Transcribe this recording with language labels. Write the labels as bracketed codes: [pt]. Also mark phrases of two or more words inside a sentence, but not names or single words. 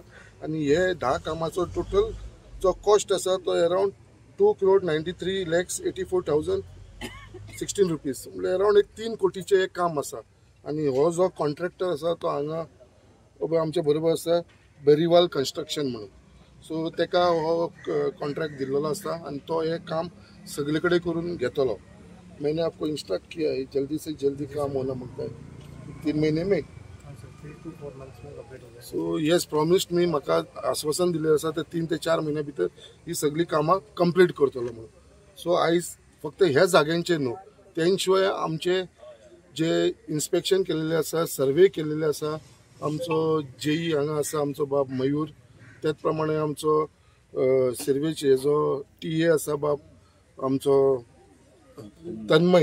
[kok] आणि हे 10 कामाचो टोटल जो कॉस्ट आसा तो अरावंड 2,93,84,016 रुपीज, म्हणजे अरावंड एक 3 कोटीचे एक काम आसा. आणि हो जो कॉन्ट्रॅक्टर आसा तो हांगा आमच्या बरोबर आसा बेरीवाल कन्स्ट्रक्शन म्हणून. सो तेका हो कॉन्ट्रॅक्ट दिल्लो आसा आणि तो हे काम सगळे कडेन करून घेतलो. [hi] मैंने आपको इंस्ट्रक्ट किया है जल्दी से जल्दी काम होना मागता है 3 महीने में. 3 to 4 months में कंप्लीट हो जाएगा. [en] so yes promised [kok] मी म्हाका आश्वासन दिलें आसा ते 3 ते 4 महिन्या भितर ही सगळी कामां कंप्लीट करतलो म्हणून. सो आयज फक्त ह्या जाग्यांचेर न्हू, त्या शिवाय आमचे जे इन्स्पेक्शन केलेले आसा, सर्वे केलेले आसा, आमचो जेई हांगा आसा आमचो बाब मयूर, त्याच प्रमाणे आमचो सिर्वेज हेजो टीए आसा बाब आमचो तन्मय.